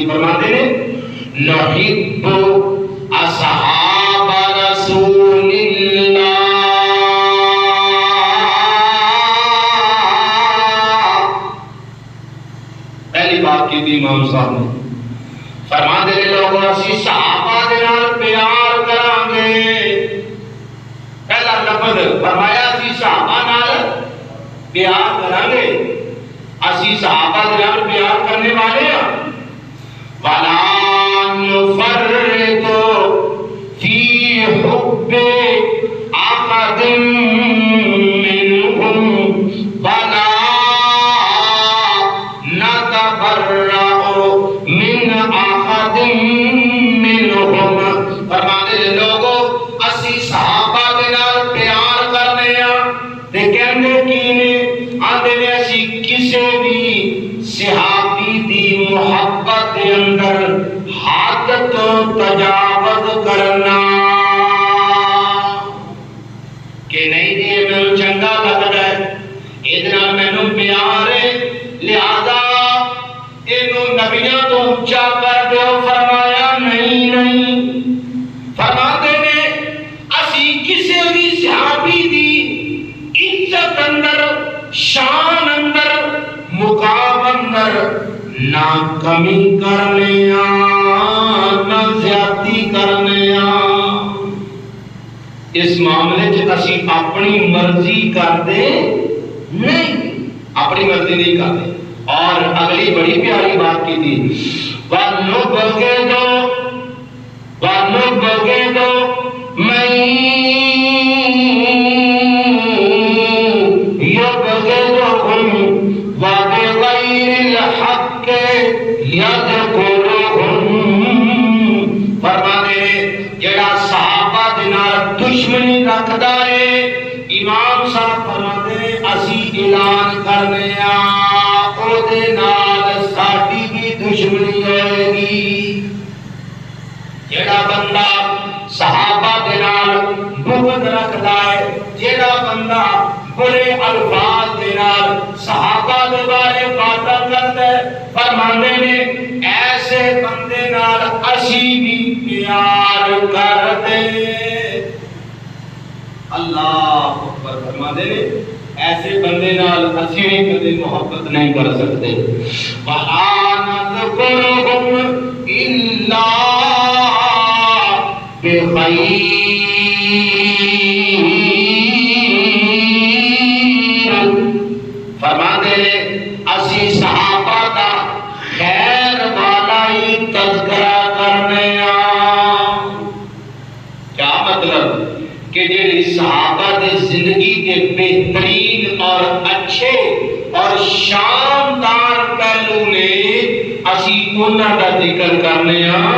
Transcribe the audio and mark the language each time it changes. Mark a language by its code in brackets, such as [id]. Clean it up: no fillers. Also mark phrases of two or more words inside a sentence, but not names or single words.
[ur] فرماتے ہیں [ar] نحب اصحاب رسول اللہ, [ur] پہلی بات کی تھی امام صاحب نے. [pa] فرماتے ہیں لوگوں اسی صحابہ دے نال پیار کران گے. پہلا لفظ فرمایا اسی صحابہ نال پیار کران گے, اسی صحابہ دے نال پیار کرنے والے ہیں. [ar] وَلَا نُفَرِّطُ فِي حُبِّ أَحَدٍ مِّنْهُمْ وَلَا نَتَبَرَّأُ مِنْ أَحَدٍ مِّنْهُمْ. [pa] فرماتے ہیں لوگوں اسی صحابہ دے نال پیار کرنے ہیں تے کہندے کی نے آندے نے اسی کسے بھی صحابی دی محبت دے اندر حد تو تجاوز کرنا کہ نہیں جی مینوں چنگا لگدا ہے, اے نال مینوں پیار ہے, لہذا اینو نبیوں تو اونچا کر دیو. فرمایا نہیں نہیں, فرماتے نے اسی کسے بھی صحابی دی عزت اندر, شان اندر, مقام اندر نہ کمی کرنے نہ زیادتی کرنے. اس معاملے چ اسی اپنی مرضی کرتے نہیں, اپنی مرضی نہیں کرتے. [ur] اور اگلی بڑی پیاری بات کی تھی [ar] وَنُبْغِضُ مَن يُبْغِضُهُمْ وَبِغَيْرِ الْحَقِّ يَذْكُرُهُمْ. [pa] فرماتے ہیں جڑا صحابہ دے نال دشمنی رکھدا ہے, امام صاحب فرماتے ہیں اسی اعلان کرنے او دے نال ساڈی بھی دشمنی ہوئے گی. جڑا بندہ صحابہ دے نال بغض رکھدا ہے, جڑا بندہ برے الفاظ دے نال صحابہ دے بارے باتاں کردا ہے, فرماندے نے ایسے بندے نال اسی بھی پیار کردے. [ar] اللہ اکبر. [pa] فرماندے نے ایسے بندے نال اسی بھی کبھی محبت نہیں کر سکتے. [ar] وَلَا نَذْكُرُهُمْ إِلَّا بِخَيْرٍ. [pa] فرماتے ہیں اسی صحابہ کا خیر والا ہی تذکرہ کرنے. کیا مطلب کہ جڑی صحابہ دی زندگی کے بہترین اور اچھے اور شاندار پہلو نے اسی انہاں دا ذکر کرنے ہاں.